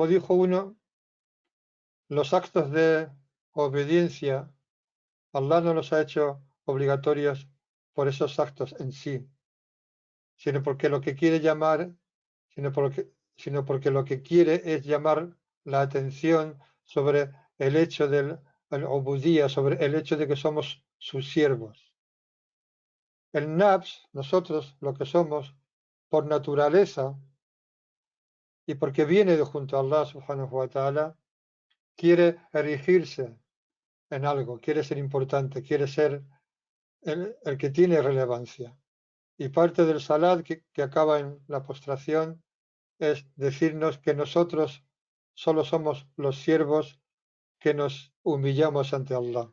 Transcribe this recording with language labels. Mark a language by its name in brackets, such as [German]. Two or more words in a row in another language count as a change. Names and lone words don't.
[Spanish] dijo uno, los actos de obediencia, Allah no los ha hecho obligatorios por esos actos en sí, sino porque lo que quiere llamar, sino porque lo que quiere es llamar la atención sobre el hecho del ubudía, sobre el hecho de que somos sus siervos. El nafs, nosotros lo que somos, por naturaleza y porque viene de junto a Allah [Arabic] سبحانه وتعالى, [Spanish] quiere erigirse en algo, quiere ser importante, quiere ser el que tiene relevancia. Y parte del salat que acaba en la postración es decirnos que nosotros solo somos los siervos que nos humillamos ante Allah.